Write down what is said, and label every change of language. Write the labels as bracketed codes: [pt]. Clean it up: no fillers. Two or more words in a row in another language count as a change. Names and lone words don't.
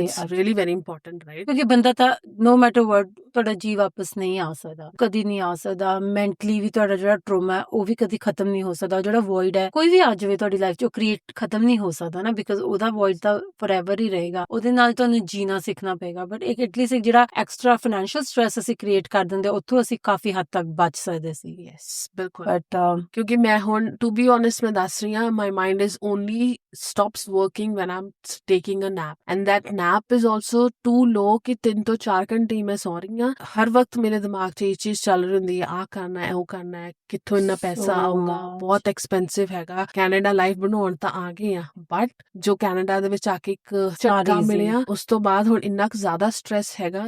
[en] It's really very important, right? [pa] ਕਿਉਂਕਿ ਬੰਦਾ ਤਾਂ [en] no matter what [pa] ਤੁਹਾਡਾ ਜੀ ਵਾਪਸ ਨਹੀਂ ਆ ਸਕਦਾ, ਕਦੀ ਨਹੀਂ ਆ ਸਕਦਾ। ਮੈਂਟਲੀ ਵੀ ਤੁਹਾਡਾ ਜਿਹੜਾ ਟਰੋਮਾ ਹੈ ਉਹ ਵੀ ਕਦੀ ਖਤਮ ਨਹੀਂ ਹੋ ਸਕਦਾ। ਜਿਹੜਾ ਵੋਇਡ ਹੈ ਕੋਈ ਵੀ ਆ ਜਾਵੇ ਤੁਹਾਡੀ ਲਾਈਫ 'ਚ, ਉਹ ਕ੍ਰੀਏਟ ਖਤਮ ਨਹੀਂ ਹੋ ਸਕਦਾ ਨਾ, ਬਿਕਾਜ਼ ਉਹਦਾ ਵੋਇਡ ਤਾਂ ਫੋਰਐਵਰ ਹੀ ਰਹੇਗਾ। ਉਹਦੇ ਨਾਲ ਤੁਹਾਨੂੰ ਜੀਣਾ ਸਿੱਖਣਾ ਪਏਗਾ। ਬਟ ਇੱਕ ਐਟਲੀਸਟ ਇੱਕ ਜਿਹੜਾ [en] extra financial stress [pa] ਅਸੀਂ ਕ੍ਰੀਏਟ ਕਰ ਦਿੰਦੇ, ਉੱਥੋਂ ਅਸੀਂ ਕਾਫੀ ਹੱਦ ਤੱਕ ਬਚ ਸਕਦੇ ਸੀ। ਯੈਸ, ਬਿਲਕੁਲ। ਬਟ ਕਿਉਂਕਿ ਮੈਂ ਹੁਣ [en] to be honest [pa] ਮੈਂ ਦੱਸ ਰਹੀ ਹਾਂ, [en] my mind is only stops working when I'm taking a nap, and that nap is also too low [pa] ਕਿ 3 ਤੋਂ 4 ਘੰਟੇ ਹੀ ਮੈਂ ਸੌ ਰਹੀ ਹਾਂ। ਹਰ ਵਕਤ ਮੇਰੇ ਦਿਮਾਗ 'ਚ ਇਹ ਚੀਜ਼ ਚੱਲ ਰਹੀ ਹੁੰਦੀ ਹੈ, ਆਹ ਕਰਨਾ ਹੈ, ਉਹ ਕਰਨਾ ਹੈ, ਕਿੱਥੋਂ ਇੰਨਾ ਪੈਸਾ ਆਊਗਾ, ਬਹੁਤ ਐਕਸਪੈਂਸਿਵ ਹੈਗਾ। ਕੈਨੇਡਾ ਲਾਈਫ ਬਣਾਉਣ ਤਾਂ ਆ ਗਏ ਆ, ਬਟ ਜੋ ਕੈਨੇਡਾ ਦੇ ਵਿੱਚ ਆ ਕੇ ਇੱਕ ਝਟਕਾ ਮਿਲਿਆ, ਉਸ ਤੋਂ ਬਾਅਦ ਹੁਣ ਇੰਨਾ ਕੁ ਜ਼ਿਆਦਾ ਸਟ੍ਰੈਸ ਹੈਗਾ।